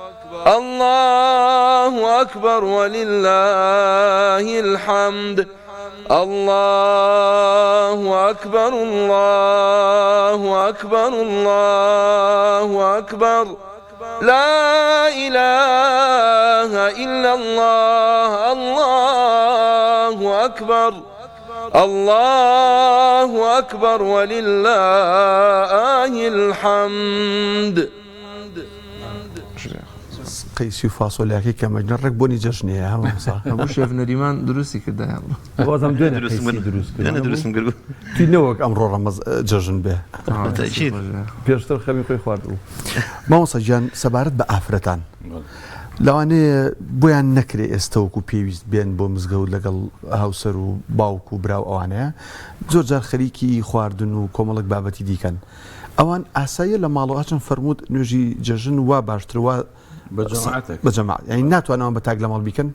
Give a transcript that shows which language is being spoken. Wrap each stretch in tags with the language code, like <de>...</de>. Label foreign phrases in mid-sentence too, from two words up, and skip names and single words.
<ar>الله أكبر ولله الحمد الله أكبر الله أكبر الله أكبر لا إله إلا الله الله أكبر الله أكبر ولله الحمد</ar> <ckb>قەیسی و فاسۆلیاکەی کە مەجنەڕێک بۆنی جەژنەیە هەموو شێف نەریمان درستی کردایە بازم دوێنێ دروستم کرد توی نەوەک ئەمڕۆ ڕەمەز جەژن بێ پێشتر خەمی خۆی خوارد بوو مامۆستا گیان سەبارەت بە ئافرەتان لەوانەیە بۆیان نەکرێ ئێستا وەکو پێویست بێن بۆ مزگەوت لەگەڵ هاوسەر و باوک و براو ئەوانەیە زۆر جار خەریکی خواردن و کۆمەڵک بابەتی دیکەن ئەوان ئاساییە لە ماڵەوەچن فەرمووت نوێژی جەژن وا باشتر وا بەجەماعەت یعنی ناتوانەوە بە تاک لە ماڵ بیکەن</ckb>